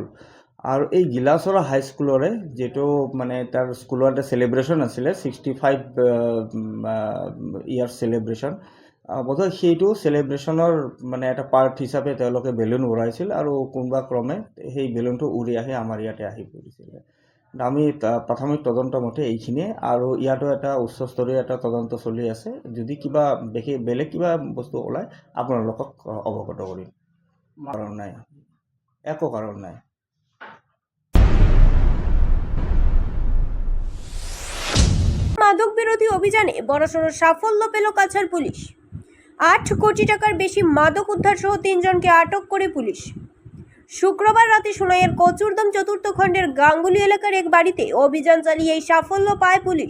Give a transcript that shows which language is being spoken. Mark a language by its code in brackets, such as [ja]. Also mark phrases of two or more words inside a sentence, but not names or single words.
[as] আৰু এই গিলাচৰা হাইস্কুলৰে যিটো মানে তাৰ স্কুলৰ এটা চেলিব্ৰেশ্যন আছিলে, 65 ইয়াৰ চেলিব্ৰেশ্যন, বোধহয় সেইটো চেলিব্ৰেশ্যনৰ মানে এটা পাৰ্ট হিচাপে তেওঁলোকে বেলুন উৰাইছিল আৰু কোনোবা ক্ৰমে সেই বেলুনটো উৰি আহি আমাৰ ইয়াতে আহি পৰিছিলে। আমি প্ৰাথমিক তদন্ত মতে এইখিনিয়ে, আৰু ইয়াতো এটা উচ্চস্তৰীয় এটা তদন্ত চলি আছে। যদি কিবা বেলেগ কিবা বস্তু ওলায় আপোনালোকক অৱগত কৰিম। কাৰণ নাই, একো কাৰণ নাই। [bn] মাদক বিরোধী অভিযানে বড়সড় সাফল্য পেল কাছাড় পুলিশ। 8 কোটি টাকার বেশি মাদক উদ্ধার সহ 3 জনকে আটক করে পুলিশ। শুক্রবার রাতে সোনাইয়ের কচুরদম চতুর্থ খণ্ডের গাঙ্গুলি এলাকার এক বাড়িতে অভিযান চালিয়ে এই সাফল্য পায় পুলিশ।